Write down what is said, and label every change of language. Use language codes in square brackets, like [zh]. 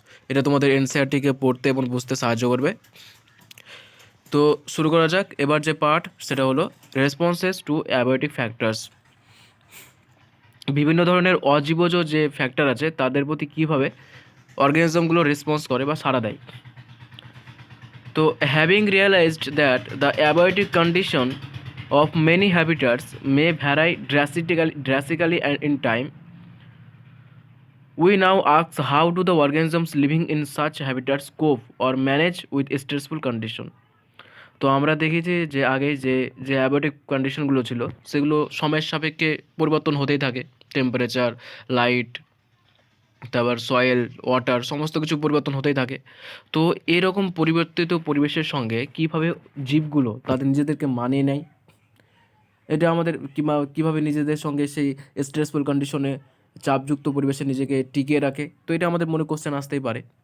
[bn] এটা তোমাদের এনসিইআরটিকে পড়তে এবং বুঝতে সাহায্য করবে। তো শুরু করা যাক। এবার যে পার্ট সেটা হলো [en] Responses to abiotic factors. [bn] বিভিন্ন ধরনের অজীবজ যে ফ্যাক্টর আছে তাদের প্রতি কীভাবে অর্গানিজমগুলো রেসপন্স করে বা সাড়া দেয়। [en] So, having realized that the abiotic condition of many habitats may vary drastically and in time, we now ask how do the organisms living in such habitats cope or manage with stressful condition. [bn] তো আমরা দেখেছি যে আগে যে যে abiotic কন্ডিশনগুলো ছিল সেগুলো সময়ের সাপেক্ষে পরিবর্তন হতেই থাকে। টেম্পারেচার, লাইট, তারপর সয়েল, ওয়াটার সমস্ত কিছু পরিবর্তন হতেই থাকে। তো এরকম পরিবর্তিত পরিবেশের সঙ্গে কীভাবে জীবগুলো তাদের নিজেদেরকে মানিয়ে নেয়, এটা আমাদের কীভাবে নিজেদের সঙ্গে সেই স্ট্রেসফুল কন্ডিশনে চাপযুক্ত পরিবেশে নিজেকে টিকিয়ে রাখে, তো এটা আমাদের মনে কোশ্চেন আসতেই পারে।